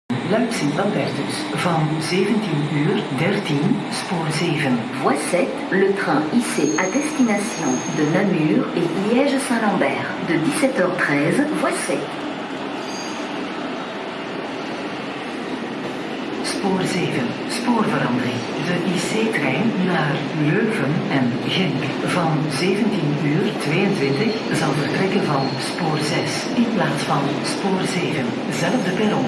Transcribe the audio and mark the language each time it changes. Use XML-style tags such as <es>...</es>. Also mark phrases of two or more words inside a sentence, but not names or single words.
<nl>Luik Sint-Albertus van 17h13, spoor 7.</nl> <fr>Voie 7, le train IC à destination de Namur et Liège-Saint-Lambert de 17h13, voie 7.</fr> <nl>Spoor 7, spoorverandering. De IC-trein naar Leuven en Genk van 17h22 zal vertrekken van spoor 6 in plaats van spoor 7. Zelfde perron.</nl>